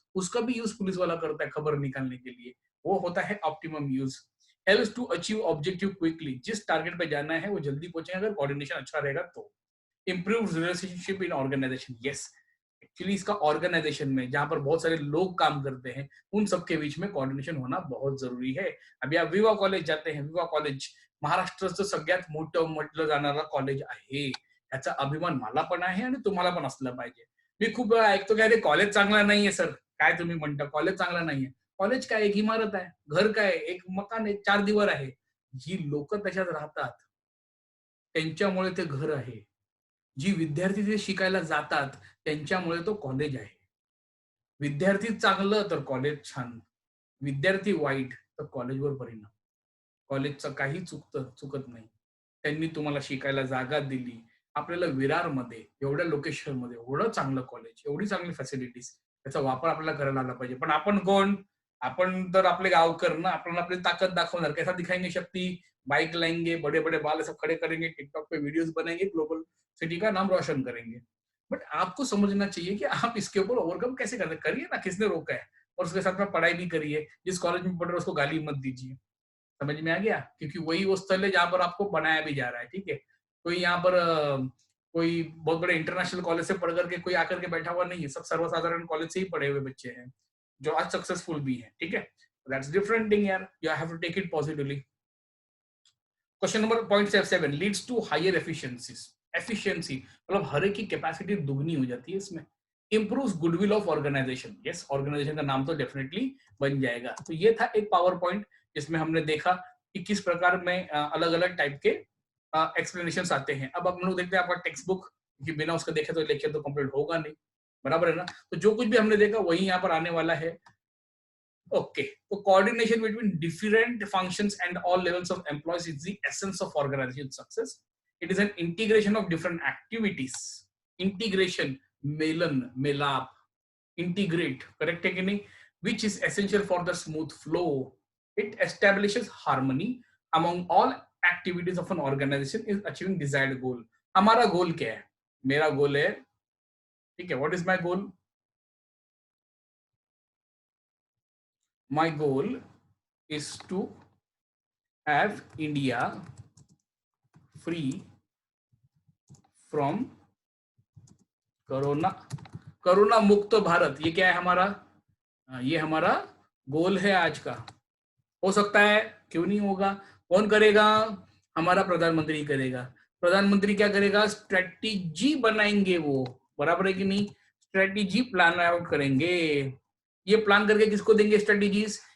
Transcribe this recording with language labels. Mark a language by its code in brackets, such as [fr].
[hi] उसका भी use police वाला करता है खबर निकालने के लिए. वो होता है optimum use. [en] Helps to achieve objective quickly. [hi] जिस टारगेट पे जाना है वो जल्दी पहुंचेगा अगर कोऑर्डिनेशन अच्छा रहेगा तो. [en] Improve relationship in organization. Yes, [hi] actually इसका ऑर्गेनाइजेशन में जहां पर बहुत सारे लोग काम करते हैं उन सबके बीच में कोऑर्डिनेशन होना बहुत जरुरी है. अभी आप विवा कॉलेज जाते हैं, [mr] विवा कॉलेज महाराष्ट्राचं सगळ्यात मोठं म्हटलं जाणारं कॉलेज आहे. याचा अभिमान मला पण आहे आणि तुम्हाला पण असला पाहिजे. मी खूप वेळा ऐकतो की अरे कॉलेज चांगला नाहीये सर. काय तुम्ही म्हणता कॉलेज चांगला नाहीये. कॉलेज काय, एक इमारत आहे, घर काय, एक मकान आहे, 4 दिवार आहे. जी लोक त्याच्यात राहतात त्यांच्यामुळे ते घर आहे. जी विद्यार्थी तिथे शिकायला जातात त्यांच्यामुळे तो कॉलेज आहे. विद्यार्थी चांगलं तर कॉलेज छान, विद्यार्थी वाईट तर कॉलेजवर परिणाम. कॉलेजचं काही चुकत नाही. त्यांनी तुम्हाला शिकायला जागा दिली. आपल्याला विरारमध्ये एवढ्या लोकेशनमध्ये एवढं चांगलं कॉलेज, एवढी चांगली फॅसिलिटीज, त्याचा वापर आपल्याला करायला आला पाहिजे. पण आपण कोण? आपण तर आपले गावकर ना, आपण आपली ताकद दाखवणार. [hi] कैसा दिखाएंगे शक्ति? बाइक लाएंगे, बड़े बड़े बाल सब खड़े करेंगे, टिकटॉक पे वीडियोस बनाएंगे, ग्लोबल सिटी का नाम रोशन करेंगे. बट आपको समझना चाहिए कि आप इसके ऊपर ओवरकम कैसे करते हैं. करिए ना, किसने रोका है? और उसके साथ में पढ़ाई भी करिए. जिस कॉलेज में पढ़ रहे हो उसको गाली मत दीजिए. समझ में आ गया? क्योंकि वही वो स्थल है जहां पर आपको बनाया भी जा रहा है. ठीक है, कोई यहाँ पर कोई बहुत बड़े इंटरनेशनल कॉलेज से पढ़ करके कोई आकर के बैठा हुआ नहीं है. सब सर्वसाधारण कॉलेज से ही पढ़े हुए बच्चे हैं जो आज सक्सेसफुल भी हैं. ठीक है, [en] That's different thing यार. You have to take it positively. Question number point 7 leads to higher efficiencies. [hi] Efficiency मतलब हर एक की कैपेसिटी दुगनी हो जाती है इसमें. [en] Improves goodwill of organization. Yes, [hi] organisation का नाम तो डेफिनेटली बन जाएगा. तो ये था एक पावर पॉइंट जिसमें हमने देखा कि किस प्रकार में अलग अलग टाइप के एक्सप्लेनेशन आते हैं. अब हम लोग देखते हैं आपका टेक्स्ट बुक, कि बिना उसके देखे तो लेक्चर तो कंप्लीट होगा नहीं. बराबर है ना? तो जो कुछ भी हमने देखा वही यहाँ पर आने वाला है. [en] Okay, so coordination between different functions and all levels of employees is the essence of organization success. It is an integration of different activities. [hi] Integration, melon, मेलाप, integrate, correct है कि नहीं? [en] Which is essential for the smooth flow. It establishes harmony among all activities of an organization is achieving desired goal. [hi] हमारा गोल क्या है? मेरा गोल है, ठीक है, [en] what is my goal? My goal is to have India free from corona. [hi] Corona मुक्त भारत, ये क्या है हमारा? ये हमारा गोल है आज का. हो सकता है, क्यों नहीं होगा? कौन करेगा? हमारा प्रधानमंत्री करेगा. प्रधानमंत्री क्या करेगा? स्ट्रेटेजी बनाएंगे वो. बराबर है कि नहीं? स्ट्रेटेजी प्लान आउट करेंगे. ये प्लान करके किसको देंगे स्ट्रेटेजीज?